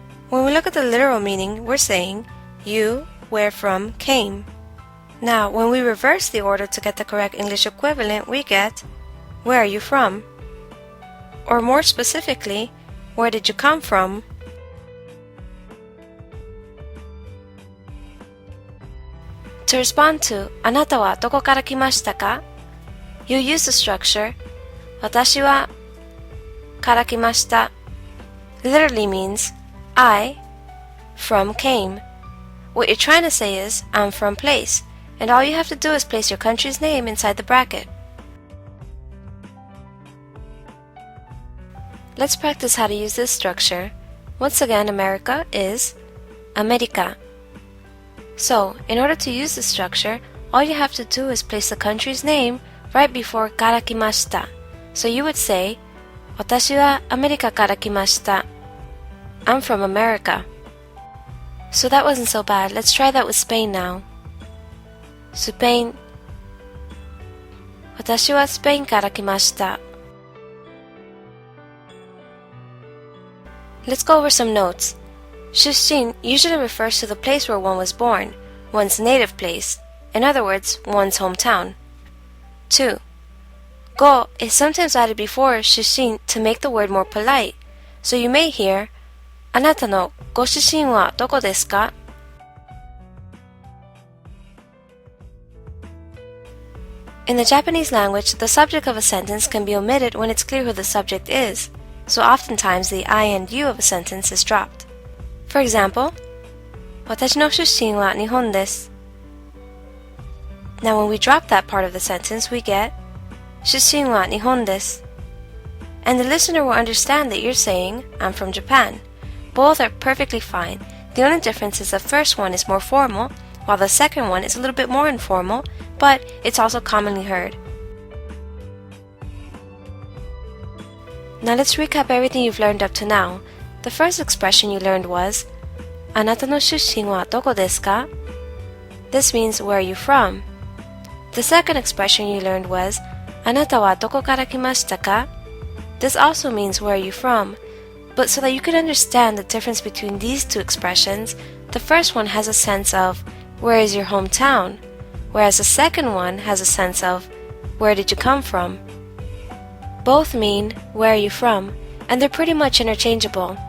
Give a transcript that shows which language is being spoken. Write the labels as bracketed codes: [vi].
[en] When we look at the literal meaning, we're saying you, where from, came. Now, when we reverse the order to get the correct English equivalent, we get where are you from? Or more specifically, where did you come from? To respond to [ja] あなたはどこから来ましたか? [en] You use the structure [ja] 私はから来ました [en] literally means I from came. What you're trying to say is I'm from place, and all you have to do is place your country's name inside the bracket. Let's practice how to use this structure. Once again, America is America. So, in order to use this structure, all you have to do is place the country's name right before [ja] から来ました. [en] So you would say, [ja] 私はアメリカから来ました. [en] I'm from America. So that wasn't so bad. Let's try that with Spain now. Spain. [ja] 私はスペインから来ました. [en] Let's go over some notes. Shusshin usually refers to the place where one was born, one's native place. In other words, one's hometown. 2. Go is sometimes added before shusshin to make the word more polite. So you may hear, [ja] あなたのご出身はどこですか? [en] In the Japanese language, the subject of a sentence can be omitted when it's clear who the subject is. So oftentimes the I and you of a sentence is dropped. For example, [ja] 私の出身は日本です. [en] Now when we drop that part of the sentence, we get [ja] 出身は日本です. [en] And the listener will understand that you're saying, I'm from Japan. Both are perfectly fine. The only difference is the first one is more formal, while the second one is a little bit more informal, but it's also commonly heard. Now let's recap everything you've learned up to now. The first expression you learned was [ja] あなたの出身はどこですか? [en] This means where are you from? The second expression you learned was [ja] あなたはどこから来ましたか? [en] This also means where are you from? But so that you can understand the difference between these two expressions, the first one has a sense of where is your hometown, whereas the second one has a sense of where did you come from? Both mean where are you from, and they're pretty much interchangeable.